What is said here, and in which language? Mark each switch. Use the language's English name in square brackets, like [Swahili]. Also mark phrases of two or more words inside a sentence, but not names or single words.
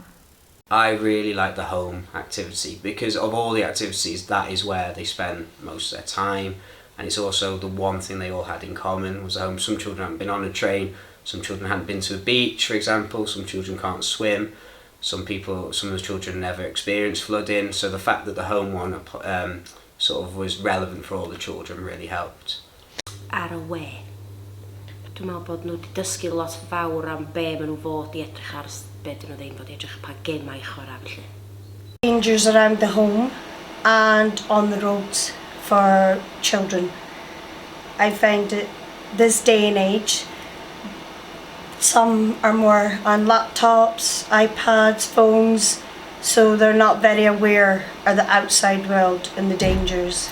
[English] I really like the home activity because of all the activities, that is where they spend most of their time, and it's also the one thing they all had in common was home. Some children hadn't been on a train, some children hadn't been to a beach, for example, some children can't swim, some of the children never experienced flooding, so the fact that the home one sort of was relevant for all the children really helped. [Welsh] Ar y we. Dwi'n meddwl bod nhw wedi dysgu lot fawr am be maen nhw fod i edrych ar be dyn nhw ddim fod i edrych pa gemau chwarae felly. [English] Dangers around the home and on the roads for children. I find it this day and age, some are more on laptops, iPads, phones, so they're not very aware of the outside world and the dangers.